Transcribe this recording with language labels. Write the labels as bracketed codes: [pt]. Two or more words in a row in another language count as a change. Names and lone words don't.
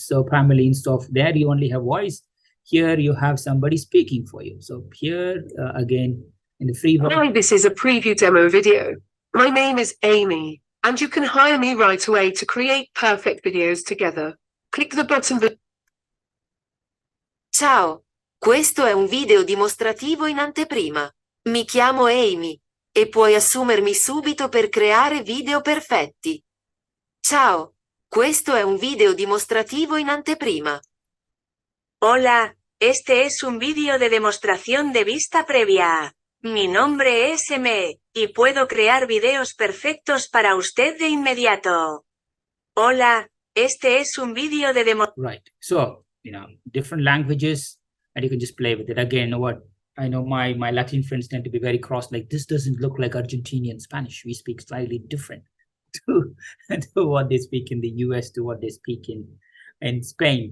[en] So primarily instead of there, you only have voice. Here you have somebody speaking for you. So here, again, in the free version. Hi, this is a preview demo video. My name is Amy, and you can hire me right away to create perfect videos together. Click the button. [it] Ciao, questo è un video dimostrativo in anteprima. Mi chiamo Amy e puoi assumermi subito per creare video perfetti. Ciao, questo è un video dimostrativo in anteprima. [es] Hola, este es un vídeo de demostración de vista previa. Mi nombre es M, y puedo crear videos perfectos para usted de inmediato. Hola, este es un vídeo de [en] Right, so, different languages, and you can just play with it. Again, I know my Latin friends tend to be very cross, like this doesn't look like Argentinian Spanish. We speak slightly different to what they speak in the US, to what they speak in Spain.